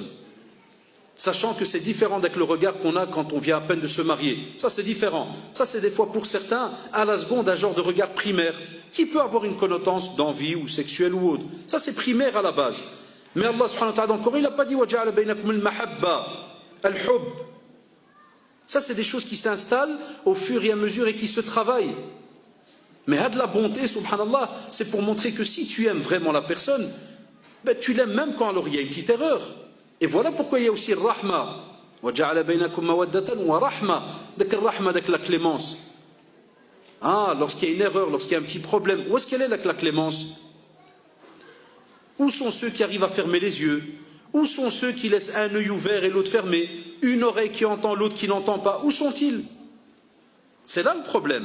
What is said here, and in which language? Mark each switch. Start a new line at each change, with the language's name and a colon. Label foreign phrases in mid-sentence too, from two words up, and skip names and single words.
French: Sachant que c'est différent avec le regard qu'on a quand on vient à peine de se marier. Ça, c'est différent. Ça, c'est des fois, pour certains, à la seconde, un genre de regard primaire, qui peut avoir une connotance d'envie ou sexuelle ou autre. Ça, c'est primaire à la base. Mais Allah,
Arabic: سبحانه وتعالى,
French: encore, il n'a pas dit «
Arabic: وجعل بينكم المحبة,
French: al-hub ». Ça, c'est des choses qui s'installent au fur et à mesure et qui se travaillent. Mais de la bonté, subhanallah, c'est pour montrer que si tu aimes vraiment la personne, ben, tu l'aimes même quand alors il y a une petite erreur. Et voilà pourquoi il y a aussi le rahma.
Arabic: وَجَعَلَ بَيْنَكُمْ مَوَدَّةً وَرَحْمَةً
French: avec le rahma, avec la clémence. Ah, lorsqu'il y a une erreur, lorsqu'il y a un petit problème, où est-ce qu'elle est avec la clémence? Où sont ceux qui arrivent à fermer les yeux? Où sont ceux qui laissent un œil ouvert et l'autre fermé, une oreille qui entend, l'autre qui n'entend pas? Où sont-ils? C'est là le problème.